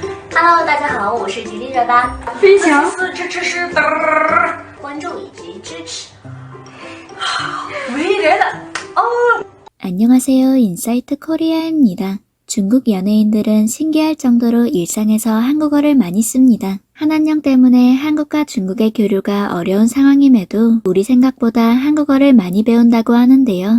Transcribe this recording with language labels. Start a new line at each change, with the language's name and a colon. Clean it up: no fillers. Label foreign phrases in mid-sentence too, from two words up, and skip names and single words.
Chinese: Hello， 大家好，我是吉利热巴。飞翔吃，关注以及支持。
Korean: 왜 이래? 안녕하세요. 인사이트 코리아입니다. 중국 연예인들은 신기할 정도로 일상에서 한국어를 많이 씁니다. 한한령 때문에 한국과 중국의 교류가 어려운 상황임에도 우리 생각보다 한국어를 많이 배운다고 하는데요.